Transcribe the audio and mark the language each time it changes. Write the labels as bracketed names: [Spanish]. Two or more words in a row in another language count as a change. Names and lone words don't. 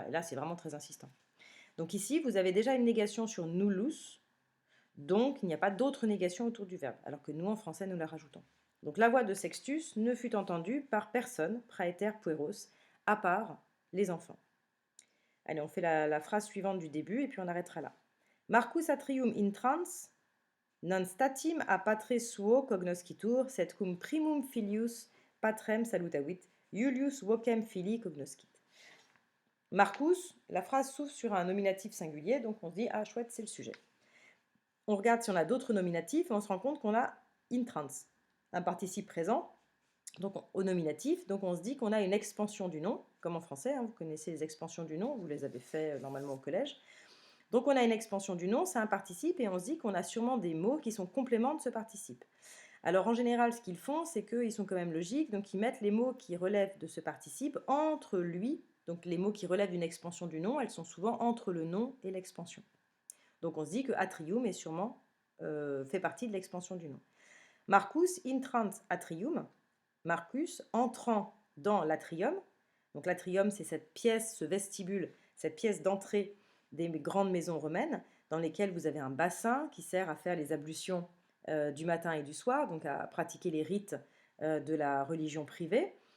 [French] Et là, c'est vraiment très insistant. Donc ici, vous avez déjà une négation sur nullus, donc il n'y a pas d'autre négation autour du verbe, alors que nous, en français, nous la rajoutons. Donc la voix de Sextus ne fut entendue par personne, [Latin] praeter pueros, [French] à part les enfants. Allez, on fait la phrase suivante du début, et puis on arrêtera là. [Latin] Marcus atrium intrans, non statim a patre suo cognoscitur, sed cum primum filius patrem salutavit, Iulius vocem filii cognoscit. [French] Marcus, la phrase s'ouvre sur un nominatif singulier, donc on se dit, ah chouette, c'est le sujet. On regarde si on a d'autres nominatifs et on se rend compte qu'on a intrans, un participe présent, donc au nominatif, donc on se dit qu'on a une expansion du nom, comme en français, hein, vous connaissez les expansions du nom, vous les avez fait normalement au collège. Donc on a une expansion du nom, c'est un participe, et on se dit qu'on a sûrement des mots qui sont compléments de ce participe. Alors en général, ce qu'ils font, c'est qu'ils sont quand même logiques, donc ils mettent les mots qui relèvent de ce participe entre lui, donc les mots qui relèvent d'une expansion du nom, elles sont souvent entre le nom et l'expansion. Donc on se dit que atrium est sûrement fait partie de l'expansion du nom. [Latin] Marcus intrant atrium, [French] Marcus entrant dans l'atrium, donc l'atrium c'est cette pièce, ce vestibule, cette pièce d'entrée des grandes maisons romaines, dans lesquelles vous avez un bassin qui sert à faire les ablutions du matin et du soir, donc à pratiquer les rites de la religion privée,